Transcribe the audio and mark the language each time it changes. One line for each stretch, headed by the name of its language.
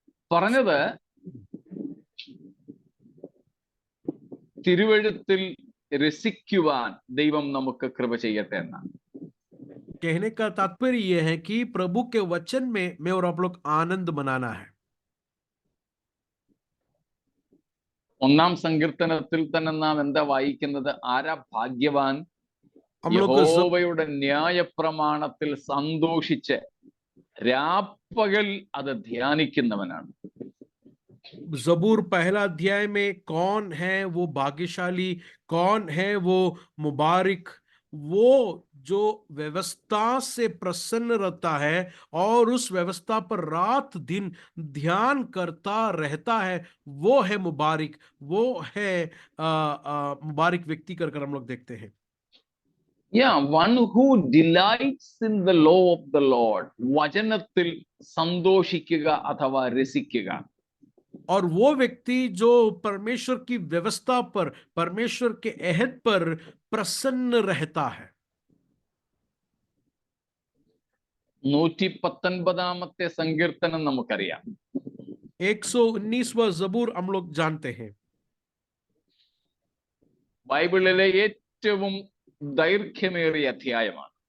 Malayalam: പറഞ്ഞത് തിരുവെഴുത്തിൽ രസിക്കുവാൻ ദൈവം നമുക്ക് കൃപ ചെയ്യട്ടെ എന്നാണ്.
Hindi: कहने का तात्पर्य यह है कि प्रभु के वचन में मैं और आप लोग आनंद मनाना है।
Malayalam: ഒന്നാം സങ്കീർത്തനത്തിൽ തന്നെ നാം എന്താ വായിക്കുന്നത്? ആരാ ഭാഗ്യവാൻ?
Hindi: हम लोग
Malayalam: യഹോവയുടെ ന്യായപ്രമാണത്തിൽ സന്തോഷിച്ച് രാപ്പകൽ അത് ധ്യാനിക്കുന്നവനാണ്.
Hindi: जबूर पहला अध्याय में कौन है वो भाग्यशाली, कौन है वो मुबारक, वो जो व्यवस्था से प्रसन्न रहता है और उस व्यवस्था पर रात दिन ध्यान करता रहता है, वो है मुबारक, वो है मुबारक व्यक्ति कर हम लोग देखते हैं।
English: Yeah, one who delights in the law of the Lord.
Malayalam: വചനത്തിൽ സന്തോഷിക്കുക അഥവാ രസിക്കുക.
Hindi: और वो व्यक्ति जो परमेश्वर की व्यवस्था पर, परमेश्वर के अहद पर प्रसन्न रहता है।
Malayalam: 119 സങ്കീർത്തനം നമുക്കറിയാം.
Hindi: 119वां जबूर हम लोग जानते हैं।
Malayalam: ബൈബിളിലെ ഏറ്റവും ദൈർഘ്യമേറിയ അധ്യായമാണ്.